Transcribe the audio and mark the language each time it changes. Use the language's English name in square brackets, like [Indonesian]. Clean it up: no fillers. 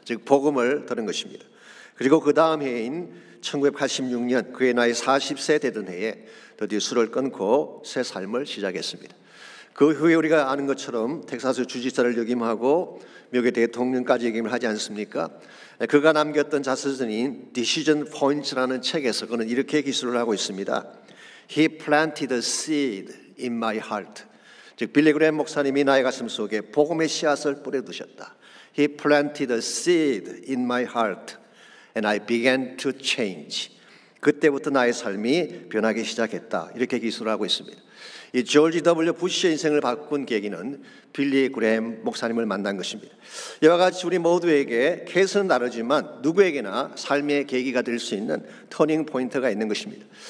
[Korean] 즉 복음을 들은 것입니다. 그리고 그 다음 해인 1986년 그의 나이 40세 되던 해에 드디어 술을 끊고 새 삶을 시작했습니다. 그 후에 우리가 아는 것처럼 텍사스 주지사를 역임하고 미국의 대통령까지 역임을 하지 않습니까? 그가 남겼던 자서전인 Decision Points라는 책에서 그는 이렇게 기술을 하고 있습니다. [English] He planted a seed in my heart. [Korean] 즉 빌리 그레임 목사님이 나의 가슴 속에 복음의 씨앗을 뿌려두셨다. [English] He planted a seed in my heart and I began to change. [Korean] 그때부터 나의 삶이 변하기 시작했다. 이렇게 기술을 하고 있습니다. 이 조지 W. 부시의 인생을 바꾼 계기는 빌리 그레임 목사님을 만난 것입니다. 이와 같이 우리 모두에게 케이스는 다르지만 누구에게나 삶의 계기가 될 수 있는 터닝 포인트가 있는 것입니다.